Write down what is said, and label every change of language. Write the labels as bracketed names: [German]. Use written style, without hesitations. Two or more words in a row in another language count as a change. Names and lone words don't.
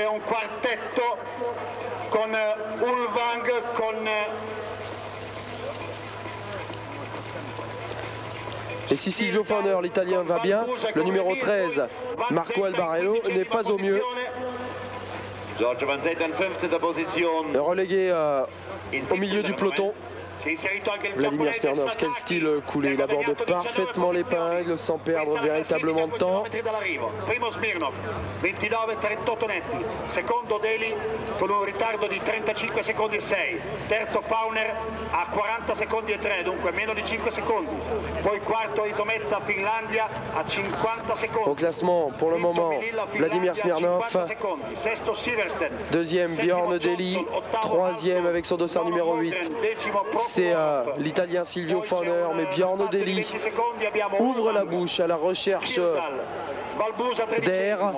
[French] Et si Silvio Fauner, l'Italien, va bien, le numéro 13, Marco Albarello, n'est pas au mieux. Le relégué au milieu du peloton. Vladimir Smirnov, quel style coulé, il aborde parfaitement l'épingle sans perdre véritablement de temps. [Italian] Primo Smirnov, 29-38 netti, secondo Deli con un ritardo di 35 secondi e 6, terzo Fauner a 40 secondi e 3, dunque meno di 5 secondi, poi quarto Izometsa Finlandia a 50 secondi. [French] Au classement pour le moment, Vladimir Smirnov, deuxième Björn Deli, troisième avec son dossard numéro 8. C'est l'Italien Silvio Fauner, mais Björn Deli ouvre la bouche à la recherche d'air.